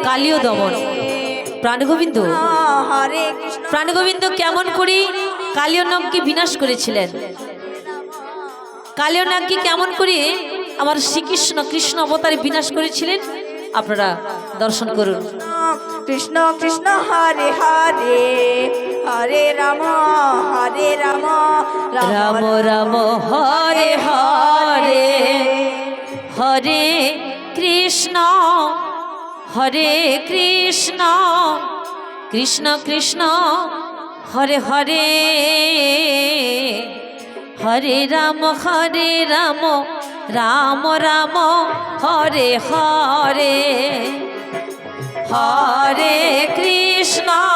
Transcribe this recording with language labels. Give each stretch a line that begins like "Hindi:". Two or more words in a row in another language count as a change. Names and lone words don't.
Bangla: কালীয় দমন প্রাণগোবিন্দ হরে কৃষ্ণ প্রাণগোবিন্দ কেমন করে কালীয় নাগকে বিনাশ করেছিলেন, কালীয় নাগকে কেমন করে আমার শ্রীকৃষ্ণ কৃষ্ণ অবতারে বিনাশ করেছিলেন আপনারা দর্শন করুন। কৃষ্ণ কৃষ্ণ হরে হরে হরে রাম রাম রাম হরে হরে হরে কৃষ্ণ কৃষ্ণ কৃষ্ণ হরে হরে হরে রাম রাম রাম হরে হরে হরে কৃষ্ণ